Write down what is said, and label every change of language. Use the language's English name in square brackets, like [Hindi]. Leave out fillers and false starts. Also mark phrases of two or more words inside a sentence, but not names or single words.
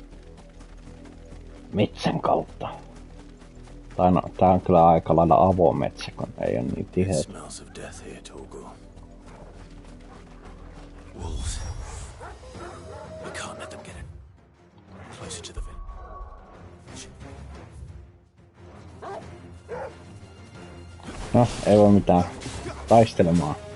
[Finnish] Metsän kautta. Tai no, tää on kyllä aika lailla avometsä, kun ei oo niin tiheä. [English] Smells of death here, Torgal. Wolves. We can't let them get in. Closer to the village. [Finnish] No, ei voi mitään. Taistelemaan.